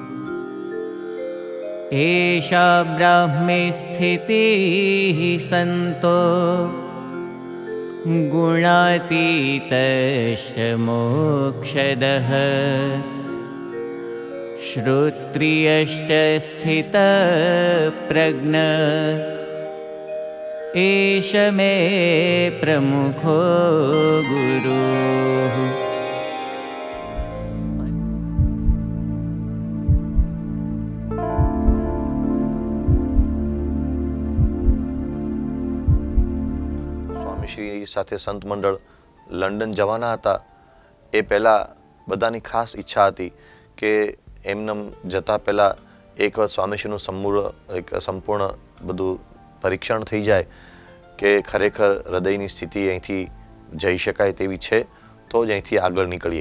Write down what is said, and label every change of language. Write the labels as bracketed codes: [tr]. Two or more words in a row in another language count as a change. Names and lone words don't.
[sa] एषा ब्राह्मी स्थितिः सन्तो गुणातीतश्च मोक्षदः श्रोत्रियश्च स्थितप्रज्ञ एष मे प्रमुखो गुरुः. [gu] સ્વામીશ્રી સાથે સંત મંડળ લંડન જવાના હતા. એ પહેલાં બધાની ખાસ ઈચ્છા હતી કે એમને જતાં પહેલાં એક વખત સ્વામીશ્રીનું સંપૂર્ણ બધું પરીક્ષણ થઈ જાય કે ખરેખર હૃદયની સ્થિતિ અહીંથી જઈ શકાય તેવી છે તો જ અહીંથી આગળ નીકળીએ.